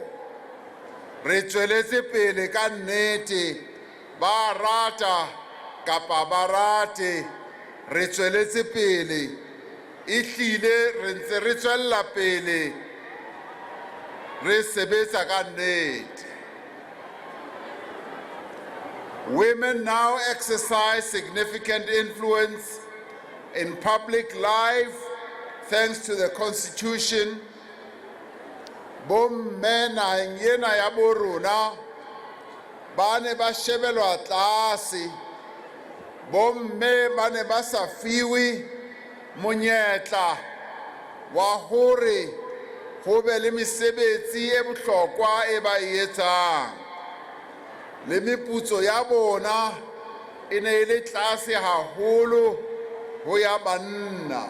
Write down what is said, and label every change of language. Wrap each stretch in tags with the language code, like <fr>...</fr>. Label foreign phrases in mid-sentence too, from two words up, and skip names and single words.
<st>Re tsweletse pele ka nnete, ba rata kapa barate, re tsweletse pele, ehlile re ntse re tswella pele, re sebetsa ka nnete.</st> <en>Women now exercise significant influence in public life thanks to the Constitution.</en> <st>Bomme naheng ena ya bo rona ba ne ba shebelwa tlase, bomme ba ne ba sa fiwe monyetla wa hore ho be le mesebetsi e bohlokwa e ba e etsang, le meputso ya bona e ne e le tlase haholo ho ya banna.</st>